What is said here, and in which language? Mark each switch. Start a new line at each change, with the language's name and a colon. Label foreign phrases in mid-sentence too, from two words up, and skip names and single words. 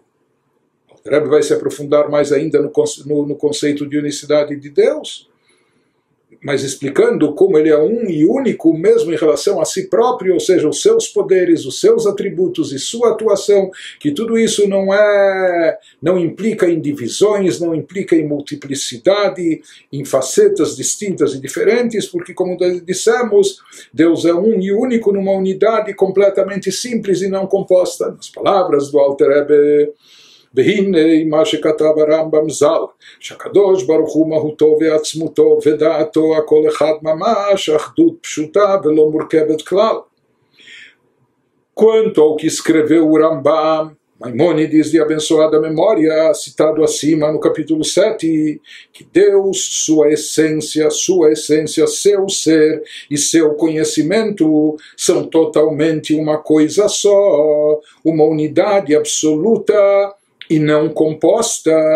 Portuguese: O Rebbe vai se aprofundar mais ainda no conceito de unicidade de Deus, mas explicando como ele é um e único mesmo em relação a si próprio, ou seja, os seus poderes, os seus atributos e sua atuação, que tudo isso não implica em divisões, não implica em multiplicidade, em facetas distintas e diferentes, porque, como dissemos, Deus é um e único numa unidade completamente simples e não composta. Nas palavras do Alter Rebbe,
Hebrew: והנה מה שכתב הרמב"ם ז"ל, שהקדוש ברוך הוא מהותו ועצמותו ודעתו הכל אחד ממש, אחדות פשוטה ולא מורכבת כלל.
Portuguese: Quanto ao que escreveu o Rambam, Maimônides de abençoada memória, citado acima no capítulo 7, que Deus, sua essência, seu ser e seu conhecimento são totalmente uma coisa só, uma unidade absoluta e não composta.